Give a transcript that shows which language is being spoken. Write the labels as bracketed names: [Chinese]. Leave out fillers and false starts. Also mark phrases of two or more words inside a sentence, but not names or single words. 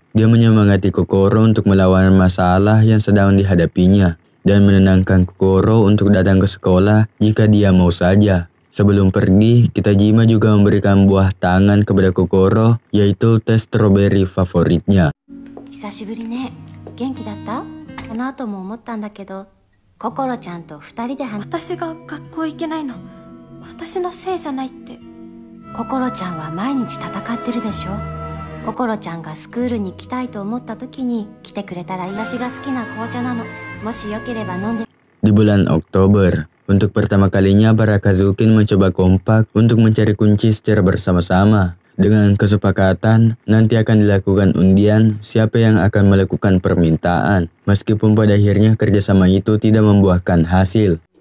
[Indonesian] Dia menyemangati Kokoro untuk melawan masalah yang sedang dihadapinya, dan menenangkan Kokoro untuk datang ke sekolah jika dia mau saja. Sebelum pergi, Kitajima juga memberikan buah tangan kepada Kokoro, yaitu teh strawberry favoritnya. [Japanese] 久しぶりね。元気だった？この後も思ったんだけど、ココロちゃんと2人で私が学校行けないの私のせいじゃないって。ココロちゃんは毎日戦ってるでしょ。ココロちゃんがスクールに来たいと思った時に来てくれたらいい。私が好きな紅茶なの。もしよければ飲んで。 [Indonesian] Di bulan Oktober, untuk pertama kalinya para Akazukin mencoba kompak untuk mencari kunci secara bersama-sama. Dengan kesepakatan, nanti akan dilakukan undian siapa yang akan melakukan permintaan. Meskipun pada akhirnya kerjasama itu tidak membuahkan hasil.